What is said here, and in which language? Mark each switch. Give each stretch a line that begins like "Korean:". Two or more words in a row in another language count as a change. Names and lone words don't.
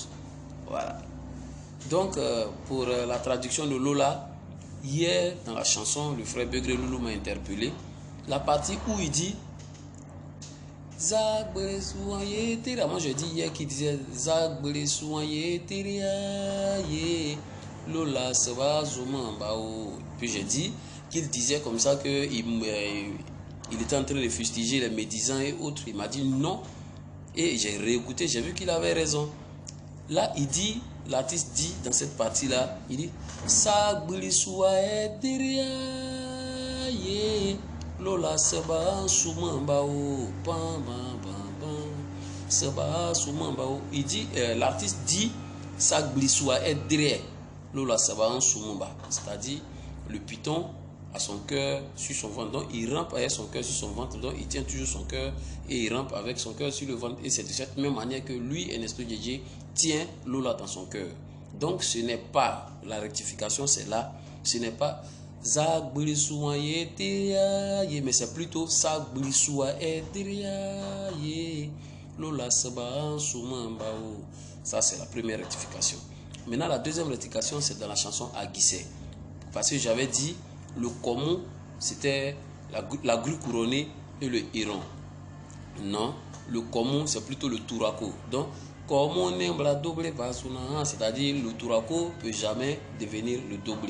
French: Voilà. Donc, pour la traduction de Lola, hier, dans la chanson, le frère Begré Loulou m'a interpellé. La partie où il dit
Daloa Bété: Zagbe soigné teria.
French: Moi, je dis hier qu'il disait
Daloa Bété: Zagbe soigné teria ye Lola seba zoman bao.
French: Puis j'ai dit qu'il disait comme ça qu'il était en train de fustiger les médisants et autres. Il m'a dit non. Et j'ai réécouté, j'ai vu qu'il avait raison. Là, il dit, l'artiste dit dans cette partie-là, il dit
Daloa Bété: Sagbili soa teria ye Lola seba souman bao pam pam pam seba souman bao.
French: Il dit, l'artiste dit
Daloa Bété: Sagbili soa teria Lola seba souman bao.
French: C'est-à-dire, le python a son cœur sur son ventre, donc il rampe avec son cœur sur son ventre, donc il tient toujours son cœur et il rampe avec son cœur sur le ventre. Et c'est de cette même manière que lui, Ernesto Djedje, tient Lola dans son cœur. Donc ce n'est pas la rectification, c'est là, ce n'est pas
Daloa Bété: Zagbilisua ye,
French: mais c'est plutôt
Daloa Bété: Zagbilisua ye Lola seba souman bao.
French: Ça c'est la première rectification. Maintenant la deuxième rectification c'est dans la chanson Aguissé. Parce que j'avais dit le commun c'était la grue couronnée et le héron. Non, le commun c'est plutôt le tourako. Donc comme on aime la double basuna, c'est-à-dire le tourako peut jamais devenir le doublé.